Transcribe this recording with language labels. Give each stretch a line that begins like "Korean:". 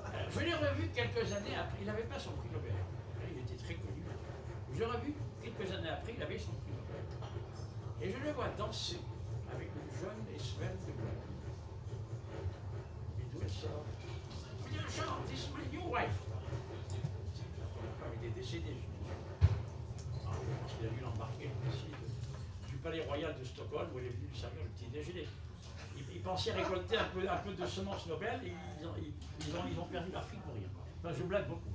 French: Je l'ai revu quelques années après, il n'avait pas son prix Nobel. Il était très connu. Je l'ai revu quelques années après, il avait son prix Nobel. Et je le vois danser avec une jeune et svelte blonde. Et d'où elle sort? Il dit,
English: Jean, this is my new wife.
French: Il est décédé, je pense qu'il a dû l'embarquer du palais royal de Stockholm où il est venu lui servir le petit déjeuner. Ils pensaient récolter un peu de semences Nobel et ils ont perdu leur fille pour rien. Enfin, je blague beaucoup.